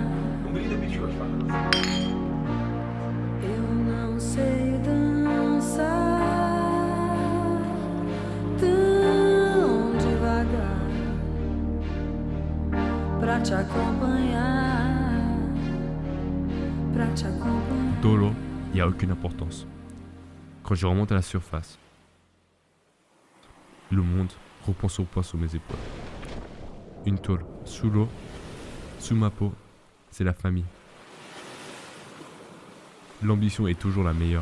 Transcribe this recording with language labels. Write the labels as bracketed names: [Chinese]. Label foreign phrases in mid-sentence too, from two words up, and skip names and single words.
[Portuguese] Eu não sei dançar tão devagar pra te acompanhar, pra te acompanhar. [French] Dans l'eau, il n'y a aucune importance. Quand je remonte à la surface, le monde reprend son poids sur mes épaules. Une tôle, sous l'eau, sous ma peau, c'est la famille. L'ambition est toujours la meilleure.